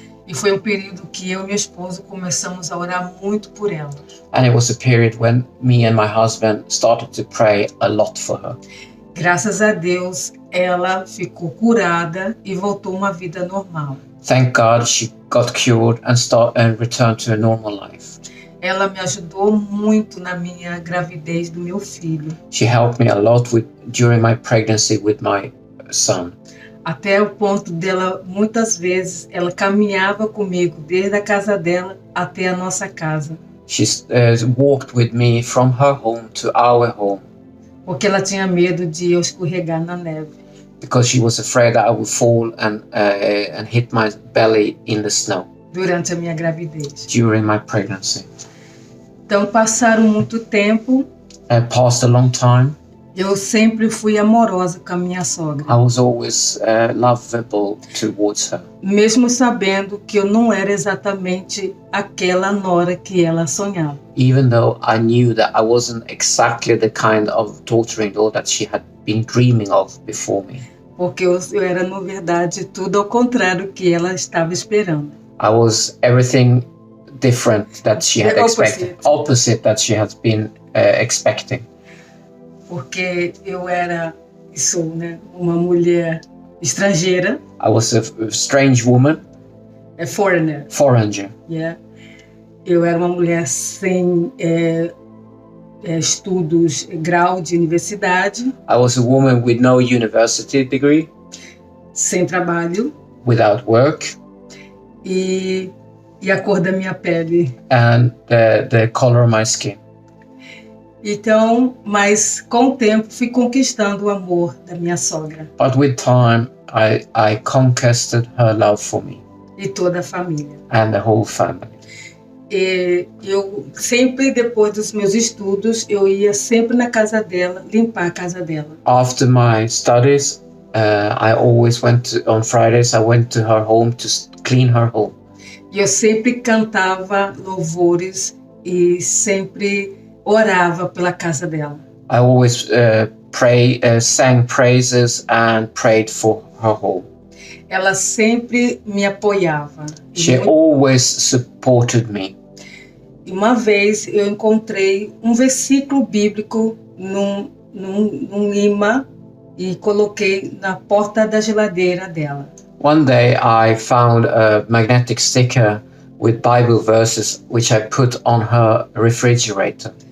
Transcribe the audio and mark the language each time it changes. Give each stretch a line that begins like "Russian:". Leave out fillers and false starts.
Portuguese: E foi um período que eu e meu esposo começamos a orar muito por ela.
English: and it was a period when me and my husband started to pray a lot for her.
Portuguese: Graças a Deus, ela ficou curada e voltou a uma vida normal.
English: Thank God she got cured and returned to a normal life.
Portuguese: Ela me ajudou muito na minha gravidez do meu filho,
English: She helped me a lot during my pregnancy with my son.
Portuguese: até o ponto dela, muitas vezes, ela caminhava comigo desde a casa dela até a nossa casa,
English: She walked with me from her home to our home
Portuguese: porque ela tinha medo de eu escorregar na neve.
English: because she was afraid that I would fall and hit my belly in the snow
Portuguese: Durante a minha gravidez.
English: during my pregnancy.
Portuguese: Então, passaram muito tempo,
English: Passed a long time.
Portuguese: eu sempre fui amorosa com a minha sogra,
English: I was always lovable towards her,
Portuguese: mesmo sabendo que eu não era exatamente aquela nora que ela sonhava.
English: even though I knew that I wasn't exactly the kind of daughter-in-law that she had been dreaming of before me.
Portuguese: Porque eu era, na verdade, tudo ao contrário que ela estava esperando.
English: I was everything different that she had The expected, opposite that she had been expecting.
Portuguese: Porque eu era e sou, né, uma mulher estrangeira,
English: I was a strange woman, foreigner, foreigner. yeah.
Portuguese: Eu era uma mulher sem estudos, grau de universidade,
English: I was a woman with no university degree,
Portuguese: sem trabalho
English: without work,
Portuguese: e a cor da minha pele.
English: and the color of my skin.
Portuguese: Então, mas com o tempo fui conquistando o amor da minha sogra
English: But with time, I conquered her love for me
Portuguese: e toda a família.
English: and the whole family.
Portuguese: E eu sempre, depois dos meus estudos, eu ia sempre na casa dela, limpar a casa dela.
English: After my studies, I always on Fridays, I went to her home to clean her home.
Portuguese: E eu sempre cantava louvores e sempre orava pela casa dela.
English: I always sang praises and prayed for her home.
Portuguese: Ela sempre me apoiava.
English: She always supported me.
Portuguese: E uma vez eu encontrei um versículo bíblico num imã e coloquei na porta da geladeira dela.
English: One day I found a magnetic sticker with Bible verses which I put on her refrigerator.